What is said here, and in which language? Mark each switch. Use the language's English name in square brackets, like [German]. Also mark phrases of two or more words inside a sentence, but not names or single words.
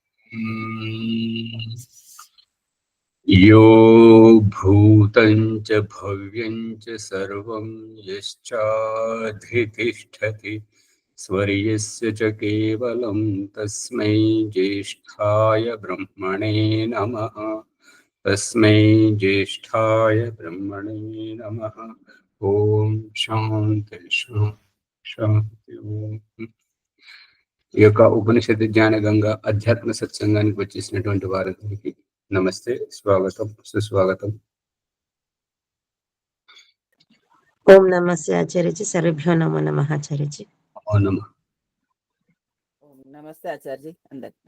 [Sanskrit] यो भूतं च भव्यं च सर्वं यश्चाधितिष्ठति स्वर्यस्य च केवलं तस्मै ज्येष्ठाय ब्रह्मणे नमः। तस्मै ज्येष्ठाय ब्रह्मणे नमः। ओम शांति शांति ओम। [Telugu] ఈ యొక్క ఉపనిషత్తు జ్ఞాన గంగా అధ్యాత్మ సత్సంగానికి వచ్చేసినటువంటి వారందరికీ నమస్తే, స్వాగతం, సుస్వాగతం. ఓం నమస్తే ఆచార్యజీ. [Sanskrit] సర్వేభ్యో నమో నమః ఆచార్యజీ. [Telugu] నమస్తే ఆచార్యజీ. అందరికీ